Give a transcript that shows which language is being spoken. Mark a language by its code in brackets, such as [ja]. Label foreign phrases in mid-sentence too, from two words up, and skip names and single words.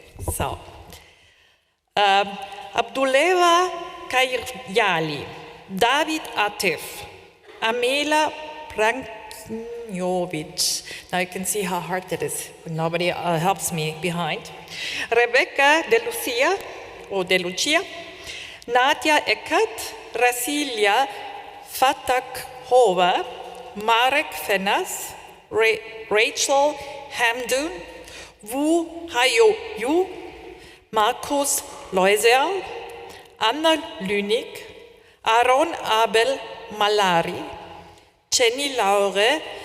[en] So, Abduleva Kairyali, David Atif, Amela Pranjovic. Now you can see how hard that is when nobody helps me behind. Rebecca De Lucia, or De Lucia, Nadia Eckert, Rasilia Fatakhova, Marek Fenas, Rachel Hamdun, Wu Hayo Yu, Markus Loisel, Anna Lünig, Aaron Abel Malari, Jenny Laure